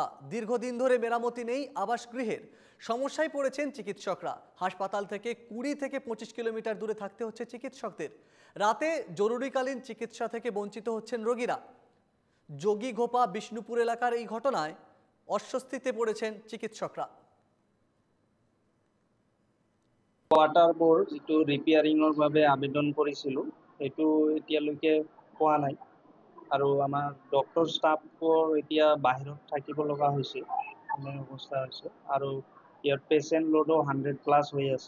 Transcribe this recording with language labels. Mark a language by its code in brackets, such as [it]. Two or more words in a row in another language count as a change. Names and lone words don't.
[bn] দীর্ঘদিন ধরে মেরামতি নেই আবাসগৃহের। সমস্যায় পড়েছেন চিকিৎসকরা। হাসপাতাল থেকে 20 থেকে 25 কিলোমিটার দূরে থাকতে হচ্ছে চিকিৎসকদের। রাতে জরুরিকালীন চিকিৎসা থেকে বঞ্চিত হচ্ছেন রোগীরা। যোগীঘোপা বিষ্ণুপুর এলাকার এই ঘটনায় অস্বস্তিতে পড়েছেন চিকিৎসকরা। [en] water board [as] যিটো ৰিপেয়াৰিঙৰ বাবে আবেদন কৰিছিলোঁ সেইটো এতিয়ালৈকে পোৱা নাই আৰু আমাৰ ডক্টৰ ষ্টাফবোৰ এতিয়া বাহিৰত থাকিব লগা হৈছে এনে অৱস্থা হৈছে আৰু ইয়াৰ পেচেণ্ট লোডো 100+ হৈ আছে।